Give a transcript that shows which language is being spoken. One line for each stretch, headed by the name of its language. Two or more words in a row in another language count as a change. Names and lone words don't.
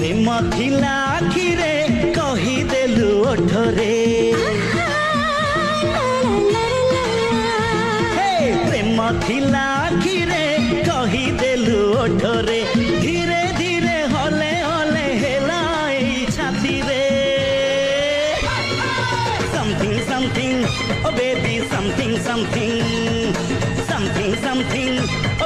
Odia: ଥିଲା ଆଖିରେ କହିଦେଲୁ ଓଠରେ ପ୍ରେମ ଥିଲା ଆଖିରେ କହିଦେଲୁ ଓଠରେ ଧୀରେ ଧୀରେ ହଲେ ହଲେ ହେଲା ଏଇ ଛାତିରେ
English: something something oh baby something something something something